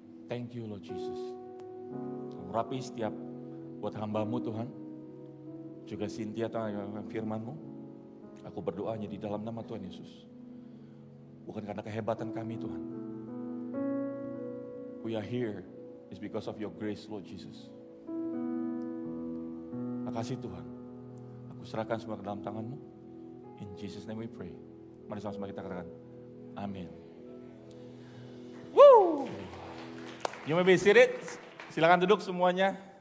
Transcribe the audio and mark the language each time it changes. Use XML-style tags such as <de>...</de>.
<en>Thank you Lord Jesus.</en> <id>Urapi setiap buat hamba-Mu Tuhan, juga Cynthia Tuhan firman-Mu, aku berdoanya di dalam nama Tuhan Yesus. Bukan karena kehebatan kami Tuhan.</id> <en>We are here is because of your grace Lord Jesus.</en> <id>Makasih Tuhan, aku serahkan semua ke dalam tangan-Mu.</id> <en>In Jesus name we pray.</en> <id>Mari sama-sama kita katakan, amin.</id> <en>Woo! You may be seated.</en> <id>Silakan duduk semuanya.</id>